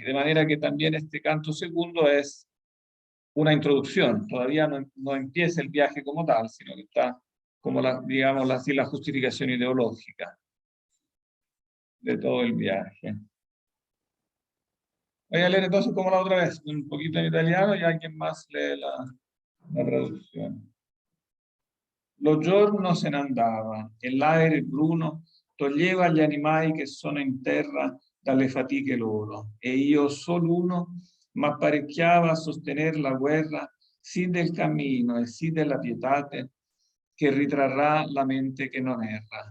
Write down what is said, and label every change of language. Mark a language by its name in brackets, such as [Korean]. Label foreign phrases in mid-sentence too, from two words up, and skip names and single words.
[Spanish] De manera que también este canto segundo es una introducción, todavía no empieza el viaje como tal, sino que está como digamos así, la justificación ideológica de todo el viaje. Voy a leer entonces como la otra vez, un poquito en italiano, y alguien más lee la traduzione. [Italian] Lo giorno se ne andava e l'aere bruno toglieva gli animali che sono in terra dalle fatiche loro, e io solo uno m'apparecchiava a sostener la guerra sì del cammino e sì della pietate che ritrarrà la mente che non erra.